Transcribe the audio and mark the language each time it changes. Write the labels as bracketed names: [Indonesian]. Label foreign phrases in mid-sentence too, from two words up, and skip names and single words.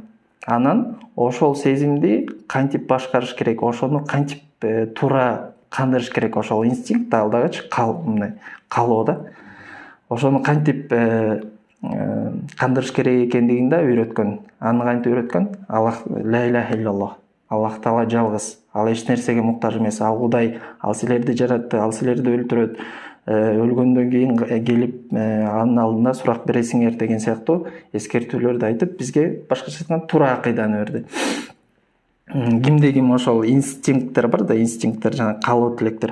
[Kyrgyz] Анан ошол сезимди кантип башкарыш керек, ошону кантип туура кандырыш керек, ошол инстинкт алдагычы мындай каалоо да. Ошону кантип кандырыш керек экендигин да үйрөткөн. Аны кантип үйрөткөн? [Arabic] الله لا إله إلا الله. [Kyrgyz] Аллах Таала жалгыз. Ал эч нерсеге муктаж эмес. Ал Кудай, ал силерди жаратты, ал силерди өлтүрөт. Өлгөндөн кийин келип анын алдында сурак бересиңер деген сыяктуу эскертүүлөрдү айтып, бизге башкача айтканда туура акыйданы берди. Кимде ким ошол инстинкттер бар да, инстинкттер жана калуу тилектер.